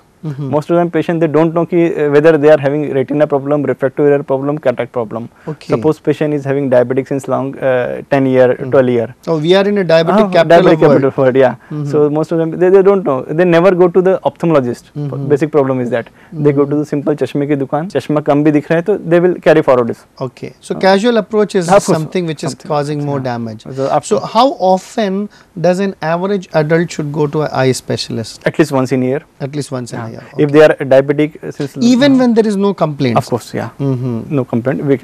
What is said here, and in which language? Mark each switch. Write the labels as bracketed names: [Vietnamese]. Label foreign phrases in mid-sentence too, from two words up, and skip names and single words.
[English] Most of them patient, they don't know whether they are having retina problem, refractive error problem, cataract problem. Okay. Suppose patient is having diabetic since long, 10 year, 12 year. Oh, we are in a diabetic capital of world. Yeah. So most of them, they don't know. They never go to the ophthalmologist. Basic problem is that they go to the simple [Hindi] चश्मे की दुकान. चश्मा कम भी दिख रहा है, [English] to they will carry forward this. Okay. So casual approach is something which is causing more damage. So how often does an average adult should go to an eye specialist? At least once in a year. At least once in a year. Okay. If they are diabetic, even when there is no complaint. Of course, yeah. No complaint.